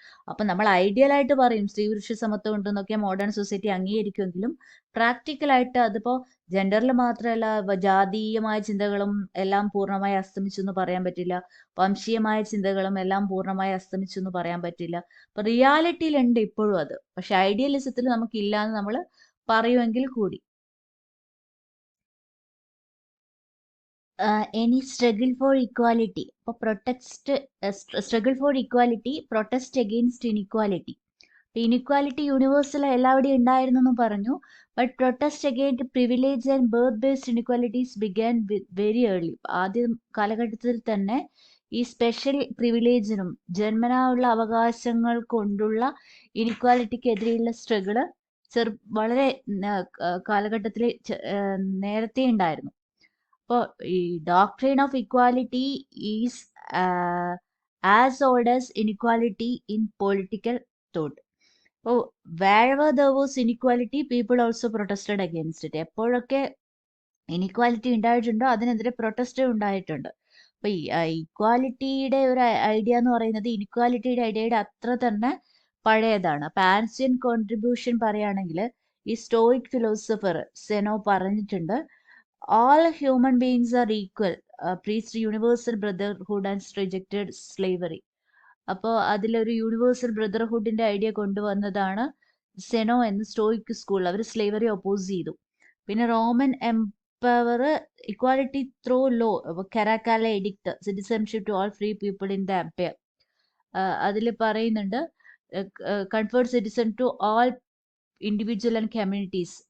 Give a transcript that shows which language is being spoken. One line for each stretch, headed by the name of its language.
Malayalam: അപ്പൊ നമ്മൾ ഐഡിയൽ ആയിട്ട് പറയും സ്ത്രീ പുരുഷ സമത്വം ഉണ്ടെന്നൊക്കെ മോഡേൺ സൊസൈറ്റി അംഗീകരിക്കുമെങ്കിലും പ്രാക്ടിക്കലായിട്ട് അതിപ്പോ ജെൻഡറിൽ മാത്രമല്ല, ജാതീയമായ ചിന്തകളും എല്ലാം പൂർണ്ണമായി അസ്തമിച്ചു എന്ന് പറയാൻ പറ്റില്ല, വംശീയമായ ചിന്തകളും എല്ലാം പൂർണ്ണമായി അസ്തമിച്ചു എന്ന് പറയാൻ പറ്റില്ല. അപ്പൊ റിയാലിറ്റിയിലുണ്ട് ഇപ്പോഴും അത്, പക്ഷെ ഐഡിയലിസത്തിൽ നമുക്കില്ല എന്ന് നമ്മൾ പറയുമെങ്കിൽ കൂടി.
English: any struggle for equality. അപ്പോൾ struggle for equality, protest against inequality.
Malayalam: Inequality universal എല്ലാവിടെയും ഉണ്ടായിരുന്നു എന്ന് പറഞ്ഞു.
English: But protest against privilege and birth based inequalities began very early.
Malayalam: ആദ്യ കാലഘട്ടത്തിൽ തന്നെ ഈ സ്പെഷ്യൽ പ്രിവിലേജിനും ജന്മനാ ഉള്ള അവകാശങ്ങൾ കൊണ്ടുള്ള ഇനിക്വാലിറ്റിക്കെതിരെയുള്ള സ്ട്രഗിള് വളരെ കാലഘട്ടത്തിൽ നേരത്തെ ഉണ്ടായിരുന്നു.
English: അപ്പോൾ ഈ doctrine of equality is as old as inequality in political thought. അപ്പോൾ wherever there was inequality, people also protested against it.
Malayalam: എപ്പോഴൊക്കെ ഇനിക്വാലിറ്റി ഉണ്ടായിട്ടുണ്ടോ അതിനെതിരെ പ്രൊട്ടസ്റ്റ് ഉണ്ടായിട്ടുണ്ട്. അപ്പൊ ഈ ഇക്വാലിറ്റിയുടെ ഒരു ഐഡിയ എന്ന് പറയുന്നത് ഇനിക്വാലിറ്റിയുടെ ഐഡിയയുടെ അത്ര തന്നെ പഴയതാണ്. അപ്പൊ ആൻഷ്യൻ കോൺട്രിബ്യൂഷൻ പറയുകയാണെങ്കിൽ ഈ സ്റ്റോയിക് ഫിലോസഫർ സെനോ പറഞ്ഞിട്ടുണ്ട്,
English: all human beings are equal, preached universal brotherhood and rejected slavery.
Malayalam: അപ്പോൾ അതിലൊരു യൂണിവേഴ്സൽ ബ്രദർഹുഡിന്റെ ഐഡിയ കൊണ്ടുവന്നതാണ് സെനോ എന്ന സ്റ്റോയിക് സ്കൂൾ. അവർ സ്ലേവറി ഒപ്പോസ് ചെയ്തു. പിന്നെ
English: Roman empower equality through law, Caracalla edict, citizenship to all free people in the empire,
Malayalam: അതിൽ പറയുന്നുണ്ട്
English: Conferred citizen to all individual and communities.